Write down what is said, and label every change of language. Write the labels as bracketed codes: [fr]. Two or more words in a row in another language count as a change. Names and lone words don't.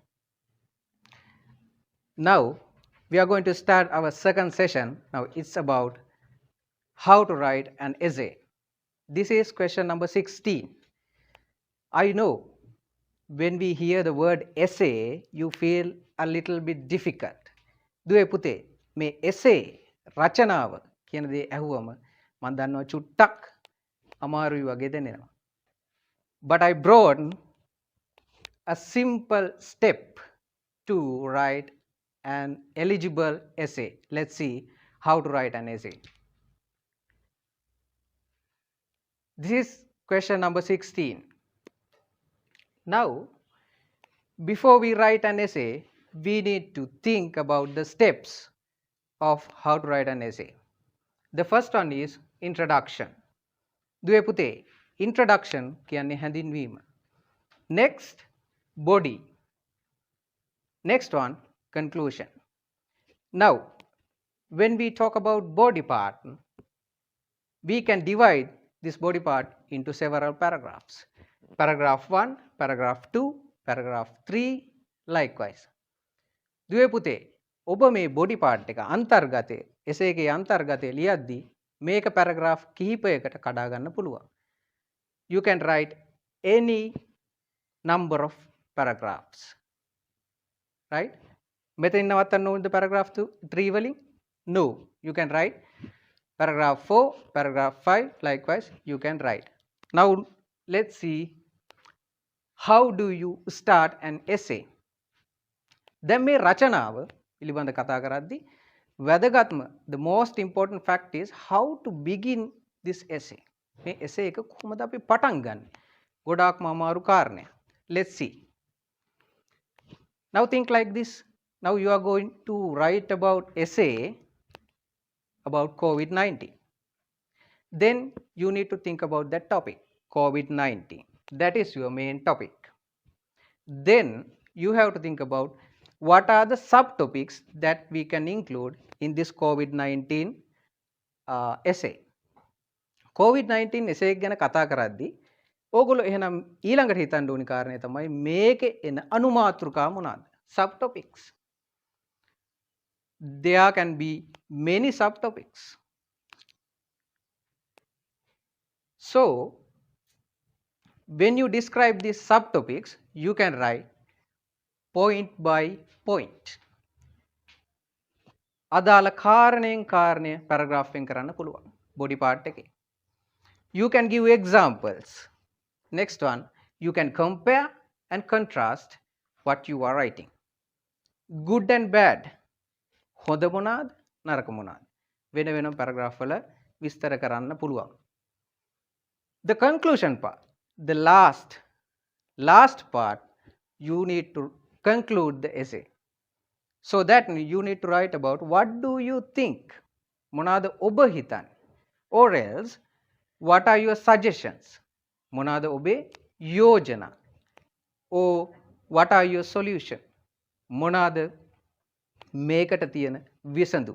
[en] Now we are going to start our second session. Now it's about how to write an essay. This is question number 16. I know when we hear the word essay, you feel a little bit difficult. [si] දුවේ පුතේ මේ essay රචනාව කියන දේ ඇහුවම මම දන්නවා චුට්ටක් අමාරුයි වගේ දැනෙනවා. [en] But I brought a simple step to write an eligible essay. Let's see how to write an essay. This is question number 16. Now, before we write an essay, we need to think about the steps of how to write an essay. The first one is introduction. [si] දුවේ පුතේ introduction කියන්නේ හැඳින්වීම. [en] Next, body. Next one, conclusion. Now, when we talk about body part, we can divide this body part into several paragraphs. Paragraph 1, paragraph 2, paragraph 3, likewise. [si] දුවේ පුතේ ඔබ මේ [en] body part [si] එක අන්තර්ගතය essay එකේ අන්තර්ගතය ලියද්දී මේක paragraph කිහිපයකට කඩා ගන්න පුළුවන්. [en] You can write any number of paragraphs. Right? [si] මෙතන නවත්තන්න ඕනද paragraph 3 වලින්? [en] No. You can write paragraph 4, paragraph 5, likewise you can write. Now let's see how do you start an essay. [si] දැන් මේ රචනාව පිළිබඳ කතා කරද්දී වැදගත්ම [en] the most important fact is how to begin this essay. [si] මේ essay එක කොහොමද අපි පටන් ගන්න? ගොඩාක්ම අමාරු කාරණයක්. [en] Let's see. Now think like this. Now you are going to write about essay about COVID-19. Then you need to think about that topic, COVID-19. That is your main topic. Then you have to think about what are the subtopics that we can include in this COVID-19 essay. [si] COVID-19 essay එක ගැන කතා කරද්දී ඕගොල්ලෝ එහෙනම් ඊළඟට හිතන්න ඕනි කාරණේ තමයි මේකේ එන අනුමාතෘකා මොනවාද? [en] Subtopics. There can be many subtopics. So when you describe these subtopics, you can write point by point. [si] අදාළ කාරණයෙන් කාරණය paragraph එකෙන් කරන්න පුළුවන් [en] body part [si] එකේ. [en] You can give examples. Next one, you can compare and contrast what you are writing. Good and bad. [si] හොඳ මොනවාද නරක මොනවාද වෙන වෙනම paragraph වල විස්තර කරන්න පුළුවන්. [en] The conclusion part, the last part, you need to conclude the essay. So that you need to write about what do you think, [si] මොනවාද ඔබ හිතන්නේ, [en] or else what are your suggestions, [si] මොනවාද ඔබේ යෝජනා, [en] or what are your solution, [si] මොනවාද මේකට තියෙන විසඳුම්.